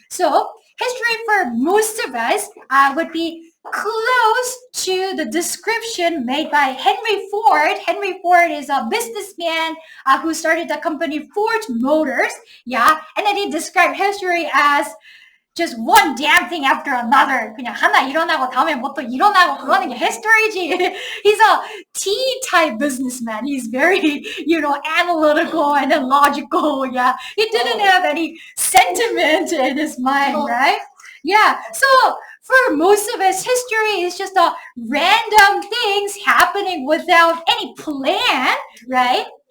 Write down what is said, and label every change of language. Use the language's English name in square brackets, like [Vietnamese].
[English] So history for most of us would be close to the description made by Henry Ford. Henry Ford is a businessman who started the company Ford Motors. Yeah, and then he described history as just one damn thing after another. [Korean] 그냥 하나 일어나고 다음에 뭐 또 일어나고 그러는 게 history지. [English] He's a T-type businessman. He's very, analytical and then logical. Yeah, he didn't have any sentiment in his mind, right? Yeah, so for most of us, history is just a random things happening without any plan, right?